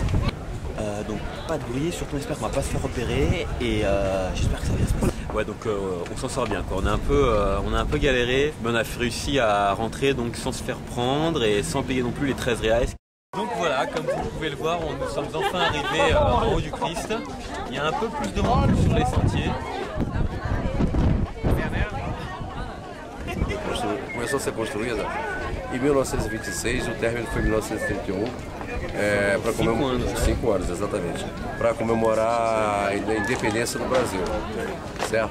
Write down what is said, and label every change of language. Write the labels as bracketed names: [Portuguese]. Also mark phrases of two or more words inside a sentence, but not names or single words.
[French] Donc pas de bruit, surtout on espère qu'on va pas se faire repérer et j'espère que ça va bien se passer. Ouais, donc on s'en sort bien quoi. On a un peu galéré, mais on a réussi à rentrer donc sans se faire prendre et sans payer non plus les 13 reais. Donc voilà, comme vous pouvez le voir, nous sommes enfin arrivés en haut du Christ. Il y a un peu plus de monde sur les sentiers. [Portuguese] Começou a ser construída em 1926, o término foi em 1931, para comemorar 5 anos, exatamente, para comemorar a independência do Brasil, certo?